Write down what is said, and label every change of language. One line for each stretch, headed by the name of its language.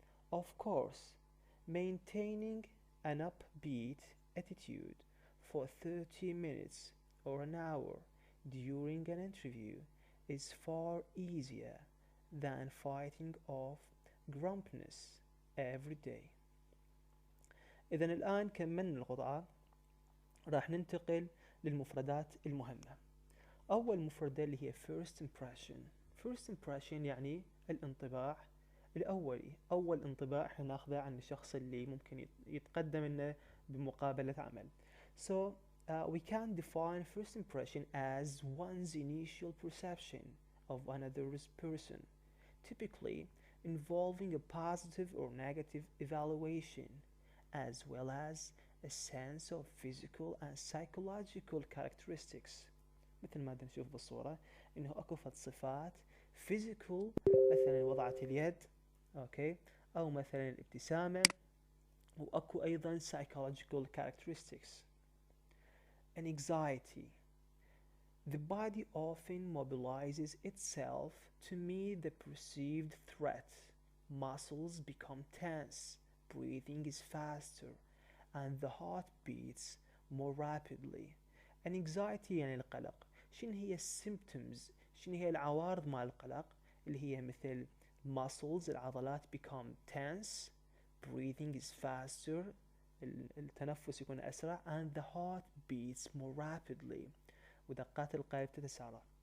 English: Of course, maintaining an upbeat attitude for 30 minutes or an hour during an interview is far easier than fighting off grumpiness every day.
Arabic: إذن الآن كملنا القطعة، راح ننتقل للمفردات المهمة. أول مفردة اللي هي first impression. first impression يعني الانطباع الأولي، أول انطباع احنا ناخذه عن الشخص اللي ممكن يتقدم لنا بمقابلة عمل.
English: So we can define first impression as one's initial perception of another person, typically involving a positive or negative evaluation, as well as a sense of physical and psychological characteristics.
Arabic: مثل ما نشوف بالصورة إنه أكو فد صفات physical، مثلا وضعة اليد، أوكي، أو مثلا الابتسامة، وأكو أيضا psychological characteristics.
English: Anxiety. The body often mobilizes itself to meet the perceived threat. Muscles become tense, breathing is faster, and the heart beats more rapidly.
Arabic: Anxiety يعني القلق. شنو هي symptoms؟ شنو هي العوارض مال القلق؟ اللي هي مثل muscles، العضلات
English: become tense، breathing is faster،
Arabic: التنفس يكون أسرع،
English: and the heart beats more rapidly،
Arabic: ودقات القلب تتسارع.